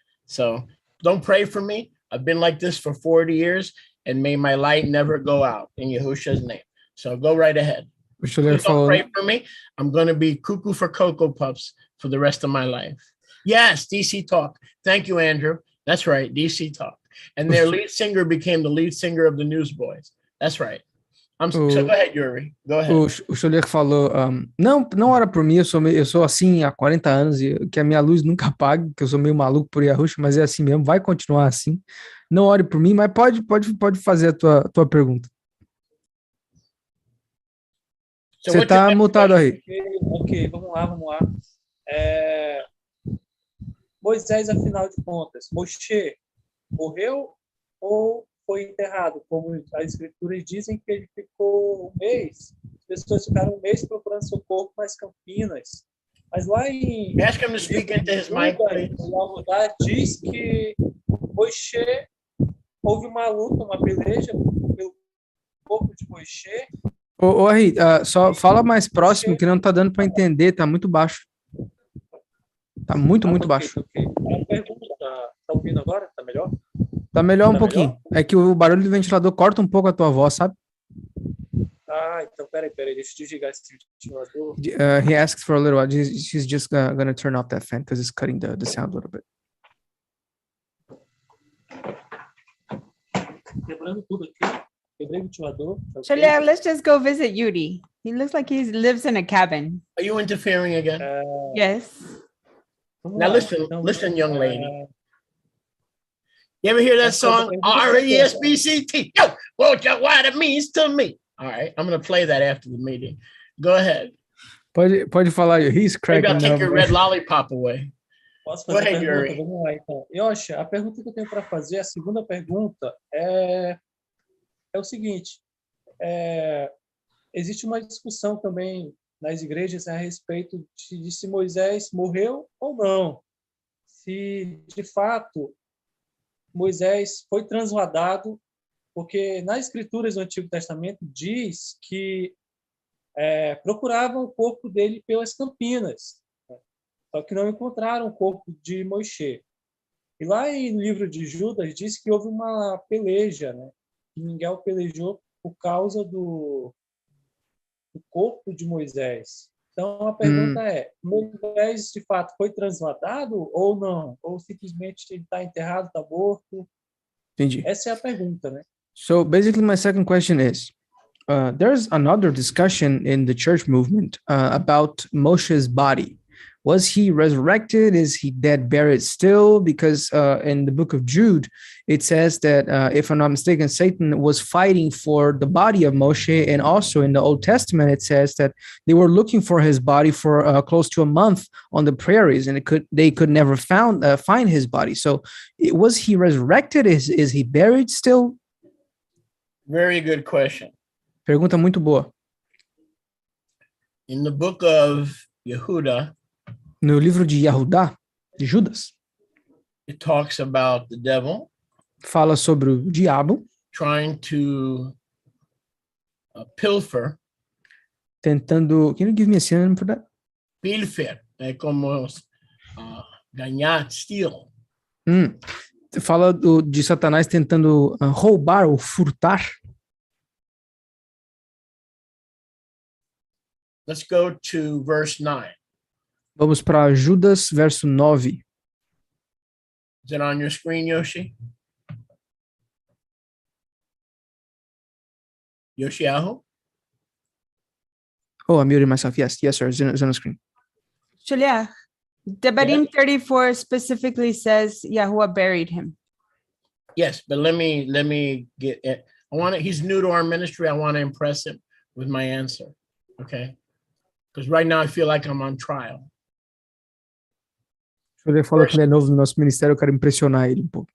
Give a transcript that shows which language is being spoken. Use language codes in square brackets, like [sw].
[en] So don't pray for me. I've been like this for 40 years and may my light never go out in Yahusha's name. So go right ahead. Don't pray for me. I'm going to be cuckoo for Cocoa Puffs for the rest of my life. Yes, DC Talk. Thank you, Andrew. That's right, DC Talk. And their lead singer became the lead singer of the Newsboys. That's right. So go ahead, Yuri. Go ahead. [pt] O Cholier falou, não ora por mim, eu sou assim há 40 anos, e que a minha luz nunca apague, que eu sou meio maluco por Yahusha, mas é assim mesmo, vai continuar assim. Não ore por mim, mas pode fazer a tua pergunta. Você está mutado aí. Ok, vamos lá. Moisés, afinal de contas, Moshe morreu ou foi enterrado? Como as escrituras dizem que ele ficou 1 mês. As pessoas ficaram 1 mês procurando seu corpo nas campinas. Mas lá em... [en] Ask him to speak into his mic, please. [pt] Diz que Moshe, houve uma luta, uma peleja pelo corpo de Moshe. Ari, só fala mais próximo, que não tá dando para entender, tá muito baixo. Tá muito baixo. [en] Okay. [pt] A pergunta, tá ouvindo agora? Tá melhor? Tá melhor um pouquinho. Melhor? É que o barulho do ventilador corta um pouco a tua voz, sabe? Então peraí, deixa eu desligar esse ventilador. [en] He asked for a little while. She's just gonna turn off that fan because it's cutting the sound a little bit. [pt] Quebrando tudo aqui. Quebrei o ventilador. [en] Shalia, let's just go visit Yuri. He looks like he lives in a cabin. Are you interfering again? Yes. Now listen, young lady. You ever hear that song? R-E-S-B-C-T. Yo, what it means to me. All right, I'm going to play that after the meeting. Go ahead. [pt] Pode falar, he's cracking. [en] Maybe I'll take your red lollipop away. [pt] Posso fazer a pergunta? Vamos lá, então. Yoshi, a pergunta que eu tenho para fazer, a segunda pergunta, é é o seguinte, existe uma discussão também nas igrejas a respeito de se Moisés morreu ou não. Se, de fato, Moisés foi transladado, porque nas escrituras do Antigo Testamento diz que procuravam o corpo dele pelas campinas, né? Só que não encontraram o corpo de Moisés. E lá no livro de Judas diz que houve uma peleja, né? Que Miguel pelejou por causa do corpo de Moisés. Então, a pergunta é, Moisés, de fato, foi transladado ou não? Ou simplesmente ele está enterrado, está morto? Entendi. Essa é a pergunta, né? [en] So basically my second question is, there's another discussion in the church movement about Moshe's body. Was he resurrected? Is he dead, buried still? Because in the book of Jude, it says that, if I'm not mistaken, Satan was fighting for the body of Moshe. And also in the Old Testament, it says that they were looking for his body for close to a month on the prairies, and they could never find his body. So was he resurrected? Is he buried still? Very good question. [pt] Pergunta muito boa. [en] In the book of Yehuda, [pt] No livro de Yahudá, de Judas, [en] it talks about the devil [pt] fala sobre o diabo [en] trying to pilfer. [pt] tentando. [en] Can you give me a synonym for that? [pt] Pilfer, é como ganhar, steal. Fala de Satanás tentando roubar ou furtar. [en] Let's go to verse 9. [pt] Vamos para Judas, verso 9. [en] Is it on your screen, Yoshi? Yoshiahu? Oh, I'm muting myself. Yes, sir. It's on the screen. Julia, Devarim 34 specifically says Yahuwah buried him. Yes, but let me get it. He's new to our ministry. I want to impress him with my answer. Okay? Because right now I feel like I'm on trial. [pt] Ele falou que ele é novo no nosso ministério, eu quero impressionar ele um pouco.